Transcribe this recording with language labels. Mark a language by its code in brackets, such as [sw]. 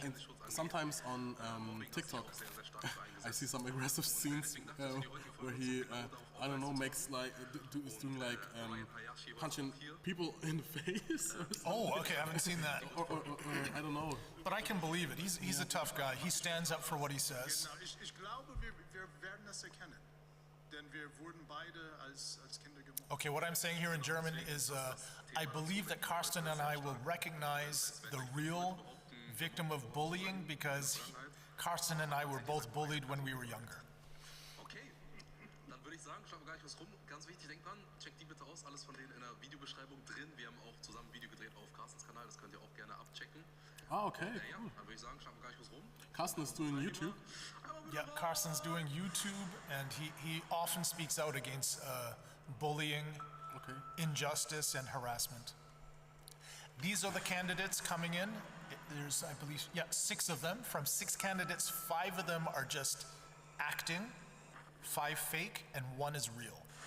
[en] And sometimes on TikTok, I see some aggressive scenes where he, I don't know, makes like is doing like punching people in the face. Oh, okay. I haven't seen that. Or I don't know. But I can believe it. He's a tough guy. He stands up for what he says. [de] Ich glaube, wir werden das erkennen. Denn wir wurden beide als Kinder gemobbt. [en] Okay, what I'm saying here in German is I believe that Carsten and I will recognize the real victim of bullying because Carsten and I were both bullied when we were younger. [de] Okay, dann würde ich sagen, schauen wir gleich was rum. Ganz wichtig, denkt dran, checkt die bitte aus, alles von denen in der Videobeschreibung drin. Wir haben auch zusammen ein Video gedreht auf Carstens Kanal, das könnt ihr auch gerne abchecken. Okay. Ja, dann würde ich sagen, schauen wir gleich was rum. [en] Carsten is doing YouTube. Yeah, Carsten's doing YouTube, and he often speaks out against bullying, injustice, and harassment. These are the candidates coming in. There's, I believe, 6 of them. From 6 candidates, 5 of them are just acting, 5 fake, and 1 is real.